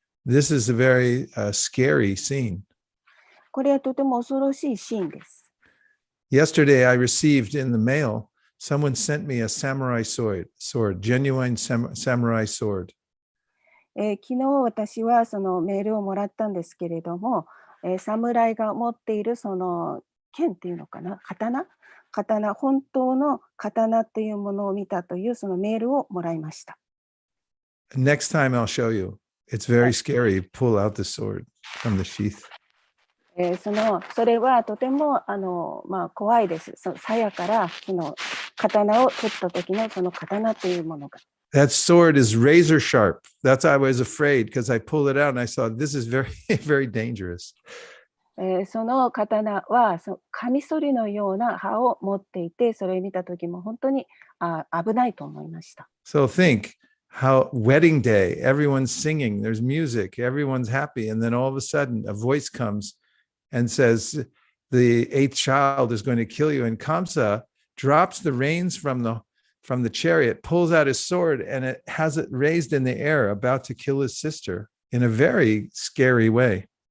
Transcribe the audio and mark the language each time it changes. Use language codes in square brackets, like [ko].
[en] This is a very scary scene. [ja] これはとても恐ろしいシーンです。 [en] Yesterday I received in the mail, someone sent me a samurai sword, genuine samurai sword. [ja] 昨日私はそのメールをもらったんですけれども、侍が持っているその剣っていうのかな、刀、本当の刀というものを見たというそのメールをもらいました。 [en] Next time I'll show you. It's very scary. Pull out the sword from the sheath. [ja] それはとても怖いです。鞘からその刀を取った時のその刀というものが。 [en] That sword is razor sharp. That's why I was afraid because I pulled it out and I saw this is very, very dangerous. [ja] その刀はカミソリのような刃を持っていて、それを見た時も本当に危ないと思いました。 [en] So think how wedding day, everyone's singing, there's music, everyone's happy, and then all of a sudden a voice comes and says, the eighth child is going to kill you. And Kamsa drops the reins from the chariot, pulls out his sword, and it has it raised in the air, about to kill his sister in a very scary way.